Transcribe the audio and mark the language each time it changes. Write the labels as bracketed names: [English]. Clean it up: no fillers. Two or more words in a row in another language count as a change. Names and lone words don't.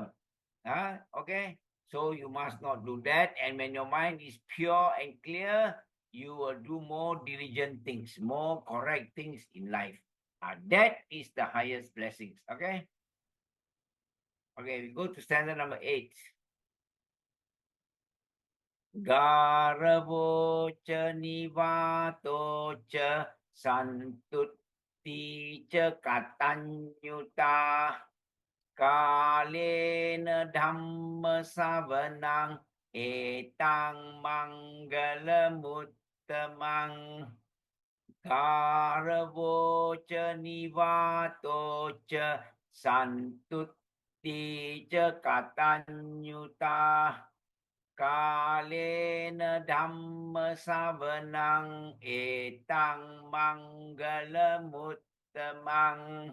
[English] Okay? So you must not do that. And when your mind is pure and clear, you will do more diligent things, more correct things in life. That is the highest blessings. Okay? Okay, we go to standard number 8. [Pali] Garavo ca nivato ca santutti ca katanyuta kalena dhamma savanang etang Maṅgala Suttaṃ. Garavo ca nivato ca santutti ca katanyuta kalena dhamma savanang etang Maṅgala Suttaṃ.